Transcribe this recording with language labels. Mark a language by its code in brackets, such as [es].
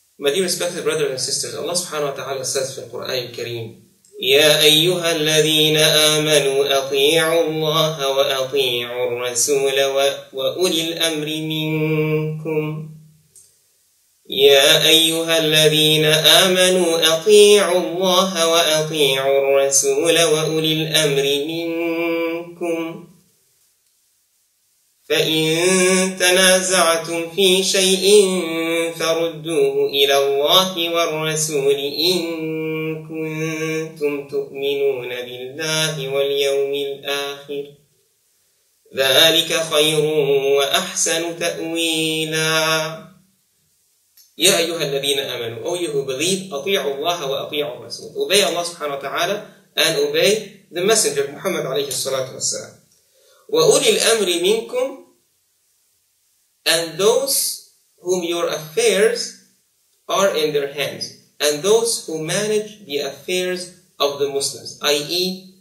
[en] My dear respected brothers and sisters, Allah subhanahu wa ta'ala says in the Quran al-Kareem, [ar] يَا أَيُّهَا الَّذِينَ آمَنُوا أَطِيعُوا اللَّهَ وَأَطِيعُوا الرَّسُولَ وَأُولِي الْأَمْرِ مِنكُمْ. يا أيها الذين آمنوا أطيعوا الله وأطيعوا الرسول وأولي الأمر منكم فإن تنازعتم في شيء فردوه إلى الله والرسول إن كنتم تؤمنون بالله واليوم الآخر ذلك خير وأحسن تأويلا. Ya ayyuha alladhina amanu, [en] O you who believe, [ar] أطيعوا الله وأطيعوا الرسول. [en] Obey Allah subhanahu wa ta'ala and obey the messenger Muhammad alayhi salatu wassalam. [ar] وَأُولِي الْأَمْرِ مِنْكُمْ, [en] and those whom your affairs are in their hands, and those who manage the affairs of the Muslims, i.e.